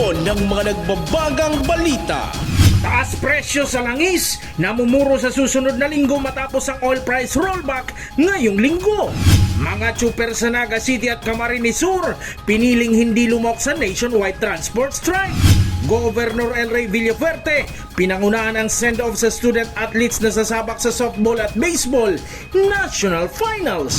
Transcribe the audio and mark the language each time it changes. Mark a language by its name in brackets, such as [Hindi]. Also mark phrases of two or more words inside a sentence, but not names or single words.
[Filipino] ng mga nagbabagang balita. Taas presyo sa langis, namumuro sa susunod na linggo matapos ang oil price rollback ngayong linggo. Mga tsuper sa Naga City at Camarines Sur, piniling hindi lumok sa nationwide transport strike. Governor El Rey Villaferte, pinangunahan ang send-off sa [English] student athletes [Filipino] na sasabak sa softball at baseball national finals.